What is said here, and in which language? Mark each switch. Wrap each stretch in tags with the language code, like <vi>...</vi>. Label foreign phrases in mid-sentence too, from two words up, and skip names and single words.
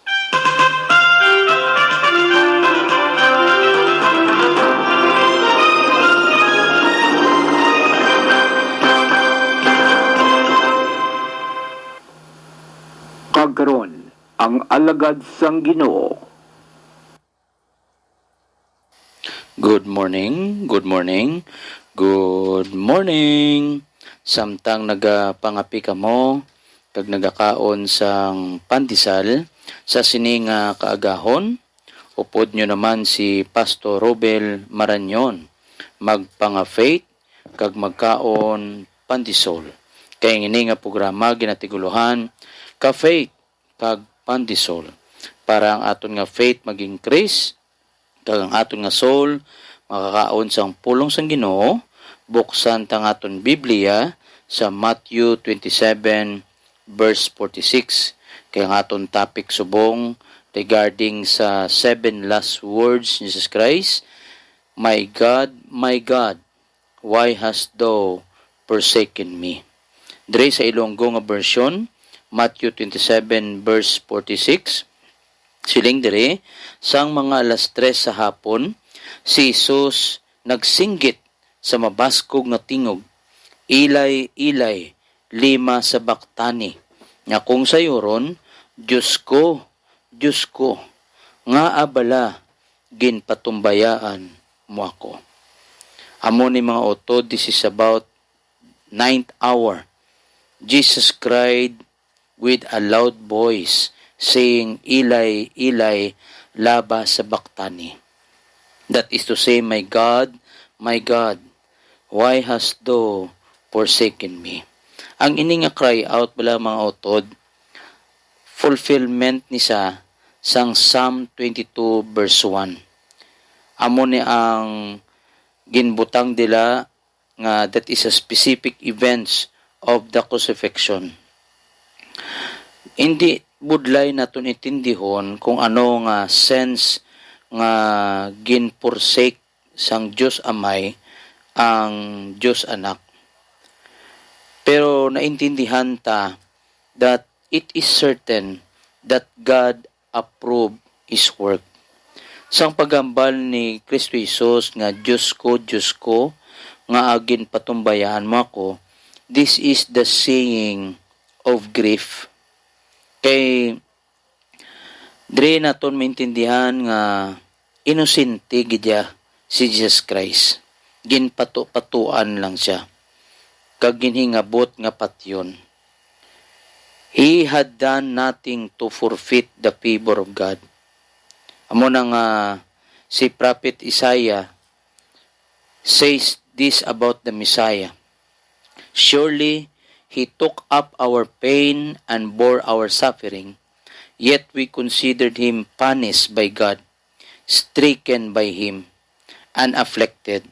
<hil>Kagkaron ang alagad sang Ginoo.</hil> <en>Good morning, good morning, good morning.</en> <hil>Samtang nagapangapi ka mo, kag nagakaon sang pandesal sa sininga kaagahon, upod nyo naman si Pastor Robel Maranyon, magpanga-faith, kag magkaon pandesal. Kaya ngini nga programa ginatiguluhan, ka-faith, kag pandesal. Para ang aton nga faith mag-increase, kag ang aton nga soul makakaon sang pulong sang Ginoo. Buksan tang aton Biblia sa Matthew 27 verse 46. Kay ang aton topic subong regarding sa 7</hil> <en>last words</en> <hil>ni Jesus Christ.</hil> <en>My God, why hast thou forsaken me?</en> <hil>Dre sa Ilonggo nga version, Matthew 27 verse 46. Siling dire, sang mga 3:00 sa hapon, si Jesus nagsinggit sa mabaskog nga tingog,</hil> <arc>Ilay, Ilay, lima sabachthani.</arc> <hil>Nga kung sayuron, Diyos ko, nga abala, ginpatumbayaan mo ako. Amo ni mga utod,</hil> <en>this is about 9th hour. Jesus cried with a loud voice, saying,</en> <arc>Ilay, Ilay, lama sabachthani.</arc> <en>That is to say, my God, why hast thou forsaken me?</en> <hil>Ang ini nga</hil> <en>cry out</en> <hil>bala mga utod, fulfillment ni sa sang Psalm 22 verse 1. Amo ni ang ginbutang dila nga</hil> <en>that is a specific events of the crucifixion.</en> <hil>Hindi budlay naton itindihon kung ano nga sense nga ginforsake sang Dios Amay ang Dios Anak. Pero naintindihan ta</hil> <en>that it is certain that God approved His work.</en> <hil>Sang pagambal ni Kristo Jesus nga Diyos ko, nga agin patumbayaan mo ako,</hil> <en>this is the saying of grief.</en> <hil>Kay dire naton maintindihan nga inosente gidya si Jesus Christ. Ginpato-patuan lang siya. Kag ginhingabot nga patyon.</hil> <en>He had done nothing to forfeit the favor of God.</en> <hil>Amo na nga si</hil> <en>Prophet Isaiah says this about the Messiah. Surely He took up our pain and bore our suffering, yet we considered Him punished by God, stricken by Him, and afflicted.</en>